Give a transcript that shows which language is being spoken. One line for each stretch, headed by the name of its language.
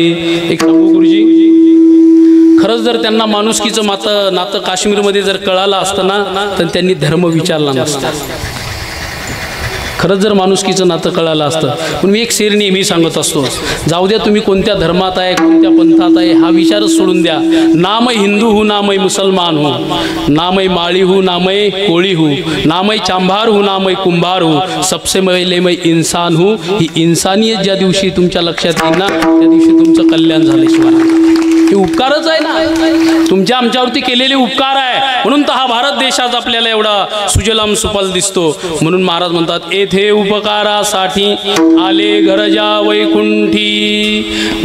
Marathi: एक सांगू गुरुजी, खरंच जर त्यांना माणुसकीचं नातं काश्मीरमध्ये जर कळालं असतं ना तर त्यांनी धर्म विचारला नसता. खरंच जर माणुसकीचं नातं कळालं असतं. पण मी एक शेर नेहमी सांगत असतो, जाऊ द्या तुम्ही कोणत्या धर्मात आहे कोणत्या पंथात आहे हा विचारच सोडून द्या.
Hindi: नामय हिंदू हूँ नामय मुसलमान हूँ नामय माळी हूँ नामय कोळी हूँ नामय चांभार हूँ नामय कुंभार हूँ सबसे पहिले मैं इंसान हूँ.
Marathi: ही इंसानियत ज्या दिवशी तुमच्या लक्षात येईल ना त्या दिवशी तुमचं कल्याण झाल्याशिवाय. हे उपकारच आहे ना, तुमच्या आमच्यावरती केलेले उपकार आहे म्हणून तर हा भारत देशात आपल्याला एवढा सुजलाम सुफल दिसतो. म्हणून महाराज म्हणतात येथे उपकारासाठी आले गरजा वैकुंठी.